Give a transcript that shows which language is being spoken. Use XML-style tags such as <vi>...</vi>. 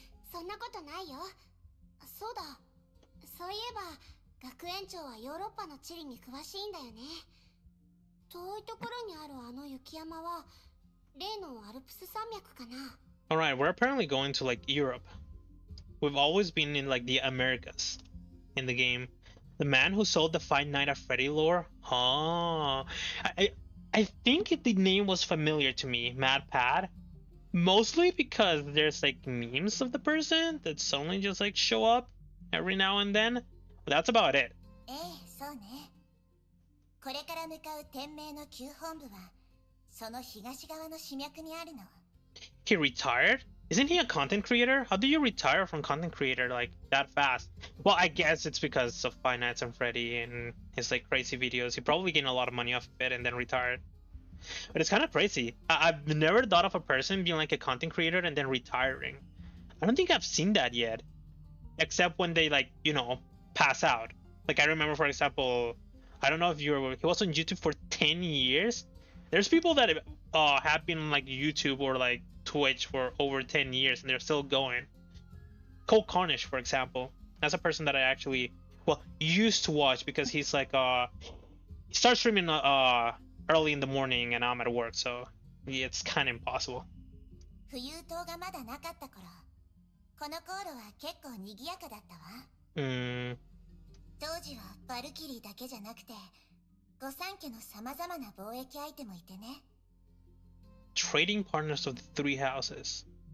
<ja>そんなことないよ。そうだ。そういえば、学園長はヨーロッパの地理に詳しいんだよね。遠いところにあるあの雪山は、例のアルプス山脈かな。</ja> <en>Alright, we're apparently going to like Europe. We've always been in like the Americas in the game. The man who sold the Five Nights at Freddy lore? Oh, I think the name was familiar to me, MatPat. Mostly because there's like memes of the person that suddenly just like show up every now and then. But that's about it.</en> <ja>ええ、そうね。これから向かう天命の旧本部は、その東側の死脈にあるの。</ja> <en>He retired? Isn't he a content creator? How do you retire from content creator like that fast? Well, I guess it's because of Five Nights at Freddy and his like crazy videos. He probably gained a lot of money off of it and then retired. But it's kind of crazy. I've never thought of a person being like a content creator and then retiring. I don't think I've seen that yet. Except when they like, you know, pass out. Like I remember, for example, I don't know if he was on YouTube for 10 years. There's people that have been on like YouTube or like Twitch for over 10 years and they're still going. Cole Cornish, for example. That's a person that I actually, well, used to watch because he's like, he starts streaming early in the morning and I'm at work, so yeah, it's kind of impossible.</en> <ja>冬島がまだなかった頃、この航路は結構賑やかだったわ。当時はバルキリーだけじゃなくて、御三家の様々な貿易相手もいてね。</ja> <en>Trading partners of the three houses.</en>